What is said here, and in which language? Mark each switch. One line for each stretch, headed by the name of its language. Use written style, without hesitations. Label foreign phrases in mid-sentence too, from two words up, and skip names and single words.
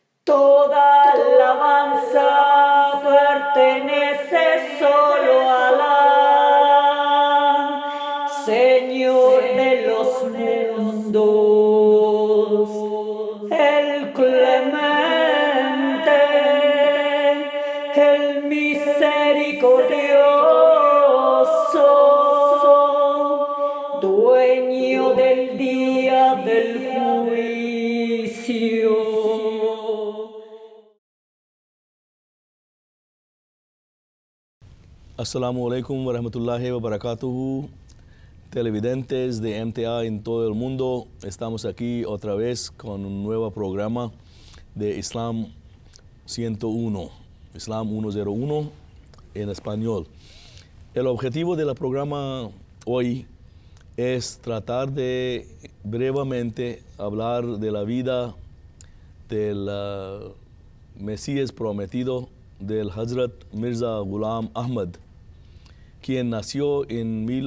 Spanish: Toda alabanza pertenece solo a Alá, Señor de los mundos, el clemente, el misericordioso, dueño del día del juicio.
Arabic: السلام عليكم ورحمة الله وبركاته,
Spanish: televidentes de MTA en todo el mundo. Estamos aquí otra vez con un nuevo programa de Islam 101, Islam 101 en español. El objetivo del programa hoy es tratar de brevemente hablar de la vida del Mesías prometido del Hazrat Mirza Ghulam Ahmad, quien nació en